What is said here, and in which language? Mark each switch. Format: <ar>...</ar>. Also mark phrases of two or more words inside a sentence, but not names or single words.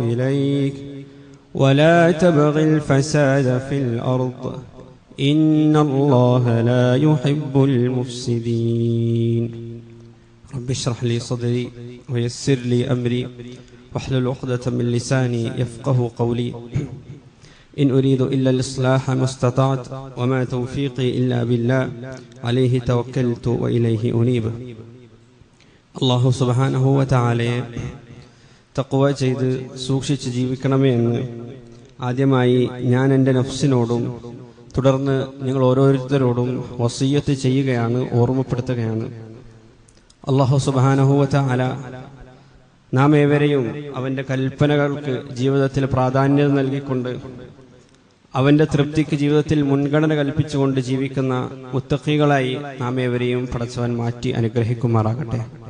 <ar>إليك ولا تبغ الفساد في الأرض إن الله لا يحب المفسدين رب اشرح لي صدري ويسر لي أمري واحلل عقدة من لساني يفقه قولي إن أريد إلا الإصلاح ما استطعت وما توفيقي إلا بالله عليه توكلت وإليه أنيب</ar> <ml>അല്ലാഹു സുബ്ഹാനഹു വ തആലയെ തഖ്വ ചെയ്ത് സൂക്ഷിച്ച് ജീവിക്കണമേ എന്ന് ആദ്യമായി ഞാൻ എൻ്റെ നഫ്സിനോടും തുടർന്ന് നിങ്ങൾ ഓരോരുത്തരോടും വസിയ്യത്ത് ചെയ്യുകയാണ്, ഓർമ്മപ്പെടുത്തുകയാണ്.</ml> <ar>الله سبحانه و تعالى</ar> <ml>നാം ഏവരെയും അവൻ്റെ കൽപ്പനകൾക്ക് ജീവിതത്തിൽ പ്രാധാന്യം നൽകിക്കൊണ്ട് അവൻ്റെ തൃപ്തിക്ക് ജീവിതത്തിൽ മുൻഗണന കൽപ്പിച്ചുകൊണ്ട് ജീവിക്കുന്ന മുത്തഖീകളായി നാം ഏവരെയും പടച്ചവൻ മാറ്റി അനുഗ്രഹിക്കുമാറാകട്ടെ.</ml>